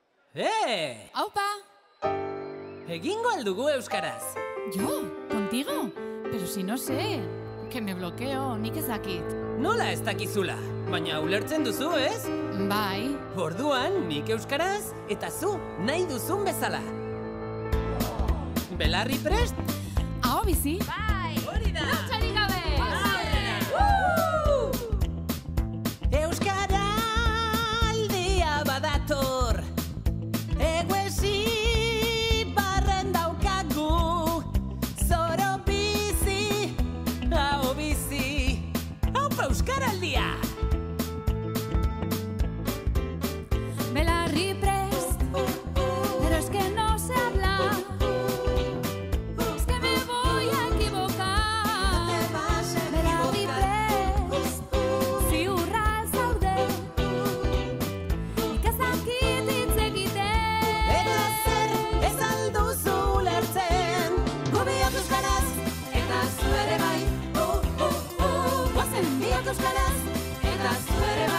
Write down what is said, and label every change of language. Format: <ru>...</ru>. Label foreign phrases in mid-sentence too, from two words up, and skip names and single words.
<eu>Aupa! Egingo aldugu euskaraz.</eu> <es>¿Yo? ¿Contigo? Pero si no sé, que me bloqueo,</es> <eu>nik ezakit. Nola ez dakizula, baina ulertzen duzu, ez? Bai. Orduan, nik euskaraz eta zu nahi duzun bezala. Belarri prest? Aho bizi? Bai! Hori da! Lotxarik gabe! Euskara aldia badator, eguesi barren daukagu, zoro bizi, hau bizi, haupa euskaraldia! Belarri prest,</eu> <es>pero es que no se habla. Es que me voy a equivocar.</es> <eu>Belarri prest, ziurra zaude. Nik ez dakit hitz egiten. Eta zer ez alduzu ulertzen, gu biok euskaraz, eta zu ere bai. Guazen biok euskaraz, eta zu ere bai.</eu>